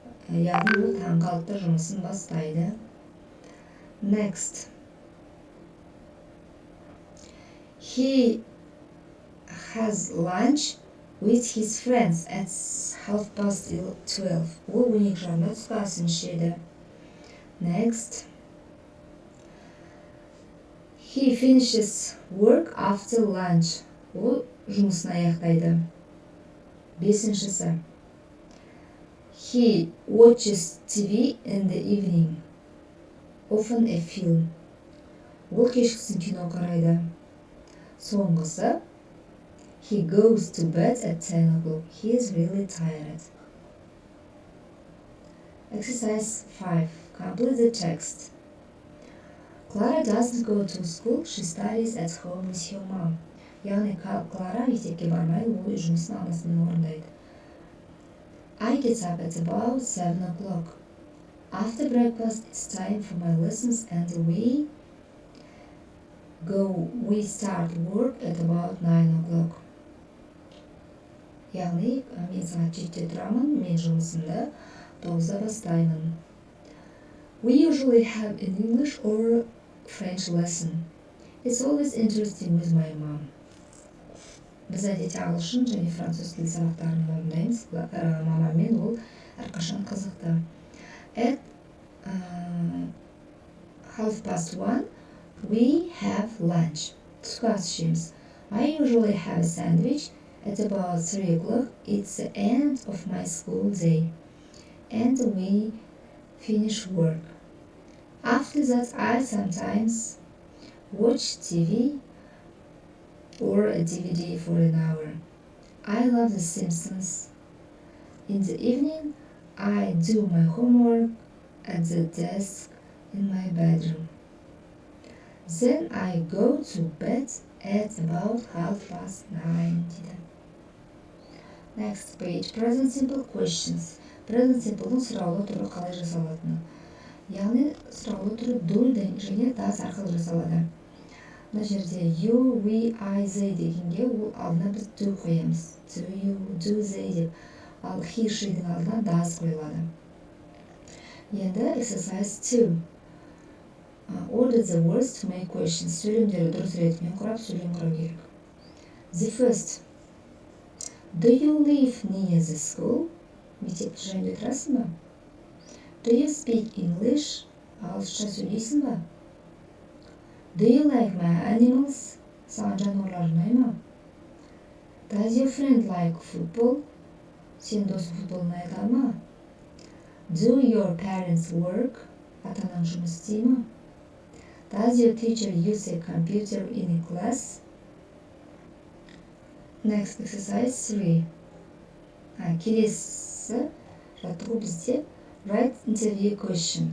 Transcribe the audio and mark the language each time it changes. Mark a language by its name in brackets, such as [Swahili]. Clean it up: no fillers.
[Kazakh] Яғни ол таңғы 6-та жұмысын бастайды. [English] Next. He has lunch with his friends at 12:30. [Kazakh] Ол 12:30-да түскі асын ішеді. [English] Next. He finishes work after lunch. [Kazakh] Ол жұмысын аяқтайды. 5-шісі. [English] He watches TV in the evening. Often a film. [Kazakh] Ол кешкісін кино қарайды. Соңғысы. [English] He goes to bed at 10 o'clock. He is really tired. Exercise 5. Complete the text. Clara doesn't go to school. She studies at home with her mom. [Kazakh] Яғни Клара мектепке бармайды, ол жұмысын анасымен орындайды. [English] I get up at about 7 o'clock. After breakfast, it's time for my lessons and we start work at about 9 o'clock. [Kazakh] Яғни мен сағат 7-те тұрамын, мен жұмысымды 9-да бастаймын. [English] We usually have an English or French lesson. It's always interesting with my mom. [Kazakh] Біз әдетте ағылшын және француз тілі сабақтарын орындаймыз. Мамамен ол әрқашан қызықты. [English] At 1:30 we have lunch. [Kazakh] Түскі ас ішеміз. [English] I usually have a sandwich at about 3 o'clock. It's the end of my school day. And we finish work. After that, I sometimes watch TV or a DVD for an hour. I love The Simpsons. In the evening, I do my homework at the desk in my bedroom. Then I go to bed at about 9:30 дейді. Next page, present simple questions. [Kazakh] Present simple'ның сұраулы түрі қалай жасалатыны. Яғни сұраулы түрі do және does арқылы жасалады. Мына жерде [English] you, we, I, they [Kazakh] дегенге ол алдына біз do қоямыз. [English] Do you, do they деп. [Kazakh] Ал he, she'дің алдына does қойылады. [English] Енді exercise 2. Order the words to make questions. [Kazakh] Сөйлемдері дұрыс ретімен құрап сөйлем құрау керек. [English] The first. Do you live near the school? [Kazakh] Мектепті жанында тұрасың ба? [English] Do you speak English? [Kazakh] Ағылшынша сөйлейсің ба? [English] Do you like my animals? [Kazakh] Саған жануарлар ұнай ма? [English] Does your friend like football? [Kazakh] Сен досың футбол ұнайды ма? [English] Do your parents work? [Kazakh] Ата-анаң жұмыс істей ме? [English] Does your teacher use a computer in a class? Next exercise 3. [Kazakh] Келесі жаттығу бізде [English] write interview question.